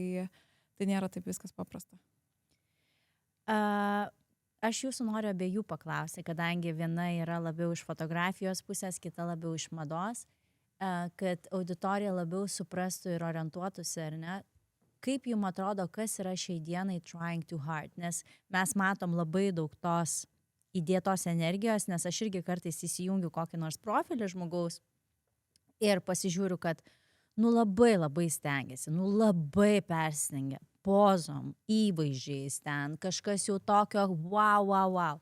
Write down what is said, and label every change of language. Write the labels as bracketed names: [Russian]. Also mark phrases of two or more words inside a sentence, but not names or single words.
[Lithuanian] Tai nėra taip viskas paprasta. Aš jūsų noriu abiejų paklausyti, kadangi viena yra labiau iš fotografijos pusės, kita labiau iš mados, kad auditorija labiau suprastų ir orientuotųsi, ar ne? Kaip jums atrodo, kas yra šiai dienai [English] trying too hard? [Lithuanian] Nes mes matom labai daug tos įdėtos energijos, nes aš irgi kartais įsijungiu kokį nors profilį žmogaus ir pasižiūriu, kad labai stengiasi, labai persistengia, pozom, įvaizdžiais ten, kažkas jau tokio wow.